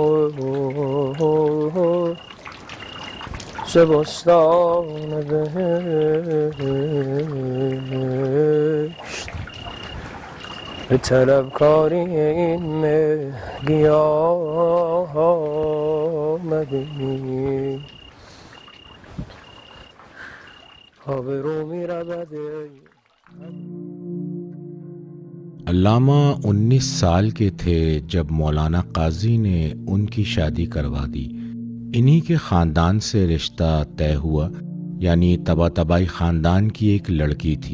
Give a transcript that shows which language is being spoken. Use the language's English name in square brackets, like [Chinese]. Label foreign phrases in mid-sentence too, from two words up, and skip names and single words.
[Persian] ز بستان بهشت به طلبکاری این مهدی آمدیم آبرو می رود [Urdu] علامہ 19 سال کے تھے جب مولانا قاضی نے ان کی شادی کروا دی۔ انہی کے خاندان سے رشتہ طے ہوا، یعنی طباطبائی خاندان کی ایک لڑکی تھی۔